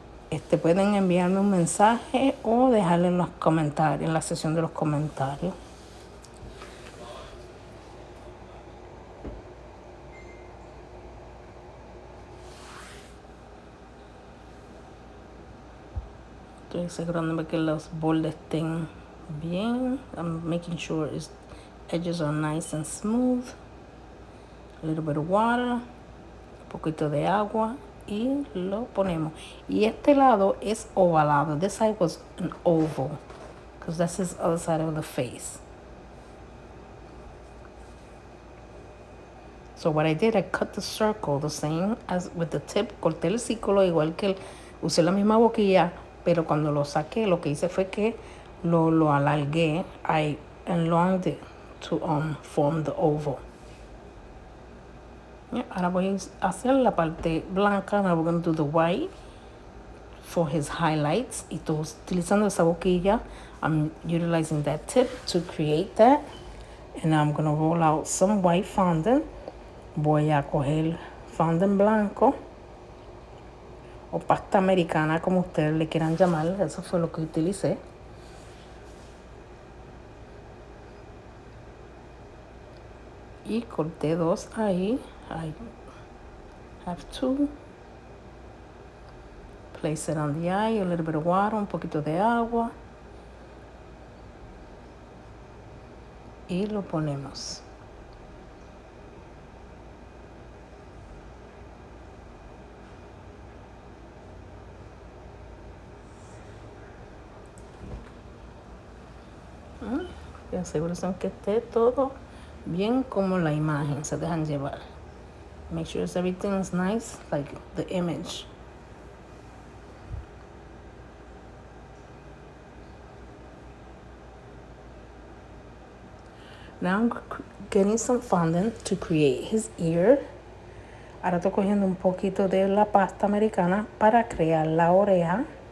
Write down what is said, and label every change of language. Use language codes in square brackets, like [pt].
[es] Pueden enviarme un mensaje o dejarle en los comentarios, en la sección de los comentarios. Estoy asegurándome que los bordes estén bien. [en] I'm making sure its edges are nice and smooth. A little bit of water, [es] un poquito de agua y lo ponemos. Y este lado es ovalado. [en] This side was an oval because that's his other side of the face. So what I did, I cut the circle the same as with the tip. [es] Corté el círculo igual que usé la misma boquilla, pero cuando lo saqué, lo que hice fue que lo alargué. [en] I enlonged it to form the oval. [es] Ahora voy a hacer la parte blanca. [en] Now we're going to do the white for his highlights. [es] Y estoy utilizando esa boquilla. [en] I'm utilizing that tip to create that. And I'm going to roll out some white fondant. [es] Voy a coger fondant blanco o pasta americana, como ustedes le quieran llamar. Eso fue lo que utilicé. Y corté dos ahí. [en] I have two. Place it on the eye, a little bit of water, [es] un poquito de agua. Y lo ponemos. Y asegúrense que esté todo bien como la imagen. Se dejan llevar. [en] Make sure everything's nice, like the image. Now I'm getting some fondant to create his ear. [es] Ahora estoy cogiendo un poquito de la pasta americana para crear la oreja.